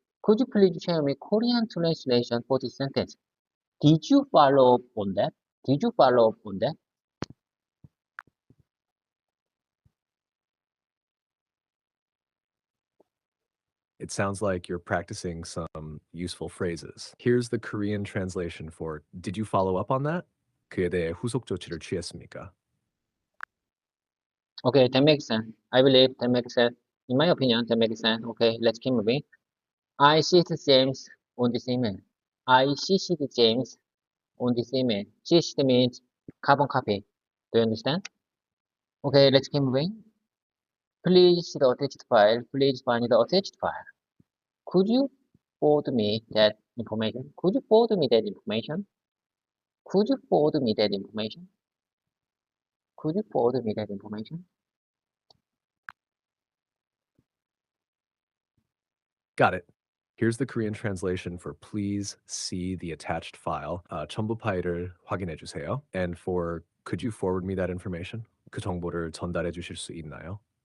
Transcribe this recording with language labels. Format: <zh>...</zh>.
<en>Could you please share me Korean translation for this sentence? Did you follow up on that? Did you follow up on that? It sounds like you're practicing some useful phrases. Here's the Korean translation for did you follow up on that?</en> <ko>그에 대해 후속 조치를 취했습니까?</ko> <en>Okay, that makes sense. I believe that makes sense. In my opinion, that makes sense. Okay, let's keep moving. I CC'd James on this email. I CC'd James on this email. CC'd means carbon copy. Do you understand? Okay, let's keep moving. Please see the attached file. Please find the attached file. Could you forward me that information? Could you forward me that information? Could you forward me that information? Could you forward me that information? Got it. Here's the Korean translation for please see the attached file.</en> <ko>첨부 파일을 확인해 주세요.</ko> <en>And for could you forward me that information?</en> <ko>그 정보를 전달해 주실 수 있나요?</ko>